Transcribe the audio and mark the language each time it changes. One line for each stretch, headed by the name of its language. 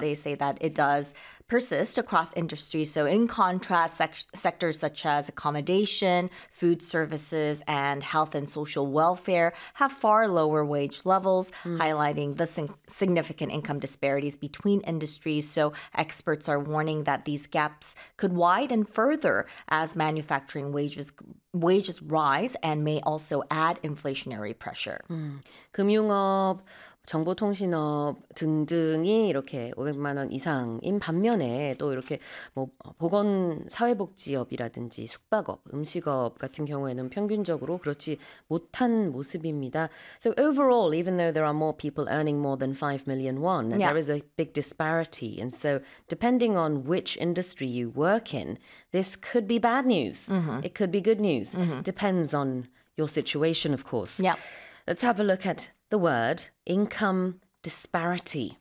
English: They say that it does persist across industries. So in contrast, sectors such as accommodation, food services, and health and social welfare have far lower wage levels, highlighting the significant income disparities between industries. So experts are warning that these gaps could widen further as manufacturing wages rise and may also add inflationary pressure.
Korean: 금융업, 정보통신업 등등이 이렇게 500만 원 이상인 반면에 또 이렇게 뭐 보건 사회복지업이라든지 숙박업, 음식업 같은 경우에는 평균적으로 그렇지 못한 모습입니다.
English: So overall, even though there are more people earning more than 5 million won, yeah, there is a big disparity. And so depending on which industry you work in, this could be bad news. Mm-hmm. It could be good news. Mm-hmm. Depends on your situation, of course. Yeah. Let's have a look at the word income disparity.